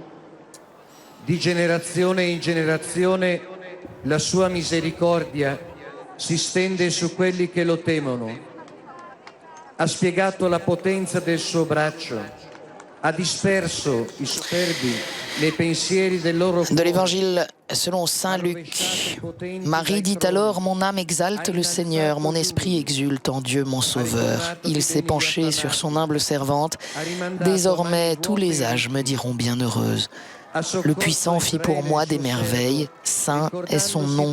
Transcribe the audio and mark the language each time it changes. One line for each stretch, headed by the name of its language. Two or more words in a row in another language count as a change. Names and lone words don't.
Italian: Di generazione in generazione la sua misericordia si stende su quelli che lo temono. Ha spiegato la potenza del suo braccio, ha disperso i superbi nei pensieri del loro cuore.
French: De l'évangile selon saint Luc. Marie dit alors: Mon âme exalte le Seigneur, mon esprit exulte en Dieu mon Sauveur. Il s'est penché sur son humble servante. Désormais tous les âges me diront bienheureuse. Le Puissant fit pour moi des merveilles, saint est son nom.